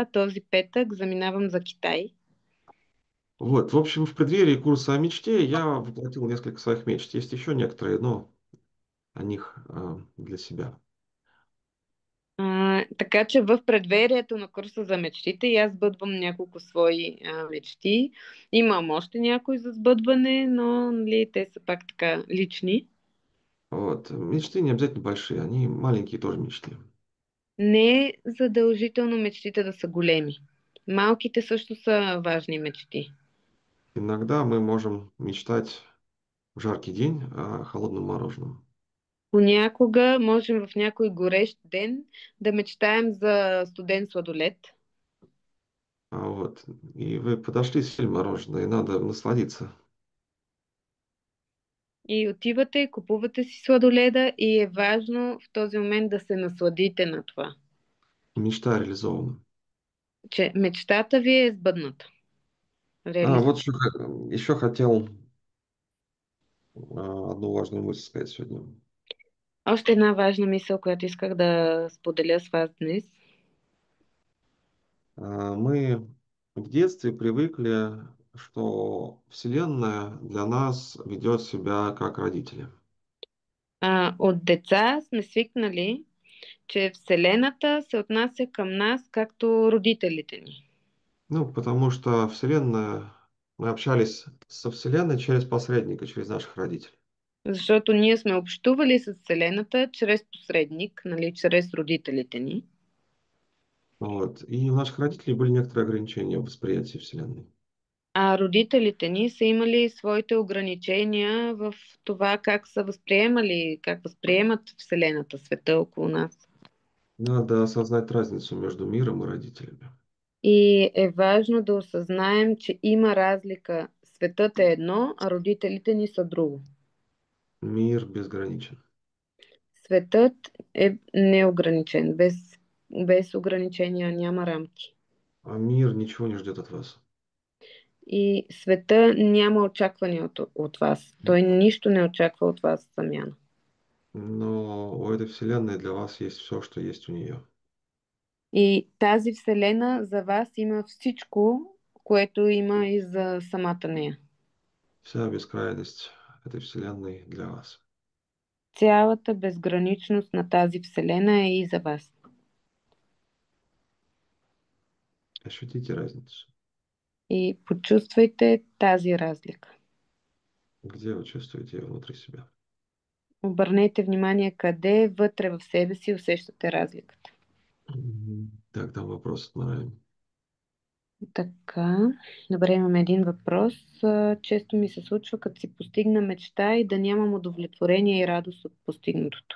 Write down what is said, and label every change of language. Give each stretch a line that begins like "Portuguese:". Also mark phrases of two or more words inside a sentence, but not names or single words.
Bulgarian: Този петък заминавам за Китай.
Russian: Вот, в общем, в преддверии курса о мечте я воплотил несколько своих мечт. Есть еще некоторые, но о них для себя.
Bulgarian: Така че в предверието на курса за мечтите и аз сбъдвам няколко свои мечти. Имам още някои за сбъдване, но нали, те са пак така лични.
Russian: Вот. Мечты не обязательно большие, они маленькие тоже мечты.
Bulgarian: Не е задължително мечтите да са големи. Малките също са важни мечти.
Russian: Иногда мы можем мечтать в жаркий день о холодном мороженом.
Bulgarian: Понякога можем в някой горещ ден да мечтаем за студен сладолед.
Russian: Вот. И вы подошли, съели мороженое, и надо насладиться.
Bulgarian: И отивате, купувате си сладоледа и е важно в този момент да се насладите на това,
Russian: Мечта реализована.
Bulgarian: че мечтата ви е сбъдната.
Russian: Вот Реализована. еще хотел одну важную мысль сказать сегодня.
Bulgarian: Още една важна мисъл, която исках да споделя с вас днес.
Russian: Мы в детстве привыкли, что Вселенная для нас ведет себя как родители.
Bulgarian: От деца сме свикнали, че Вселената се отнася към нас както родителите ни.
Russian: Ну, потому что Вселенная, мы общались со Вселенной через посредника, через наших родителей.
Bulgarian: Защото ние сме общували с Вселената чрез посредник, нали, чрез родителите ни.
Russian: Вот. И у наших родителей были некоторые ограничения в восприятии Вселенной.
Bulgarian: А родителите ни са имали своите ограничения в това как са възприемали, как възприемат Вселената, света около нас.
Russian: Надо осознать разницу между миром и родителями.
Bulgarian: И е важно да осъзнаем, че има разлика. Светът е едно, а родителите ни са друго.
Russian: Мир безграничен.
Bulgarian: Светът е неограничен, без ограничения няма рамки.
Russian: А мир ничего не ждет от вас.
Bulgarian: И света няма очаквания от вас. Той нищо не очаква от вас в замяна.
Russian: Но у этой Вселенной для вас есть все, что есть у нее.
Bulgarian: И тази вселена за вас има всичко, което има и за самата нея.
Russian: Вся бескрайность этой Вселенной для вас.
Bulgarian: Цялата безграничност на тази вселена е и за вас.
Russian: Ощутите разницу.
Bulgarian: И почувствайте тази разлика.
Russian: Где вы чувствуете ее внутри себя?
Bulgarian: Обърнете внимание къде вътре в себе си усещате разликата.
Russian: Так, там вопрос от Марами.
Bulgarian: Така, добре, имаме един въпрос. Често ми се случва, като си постигна мечта и да нямам удовлетворение и радост от постигнатото.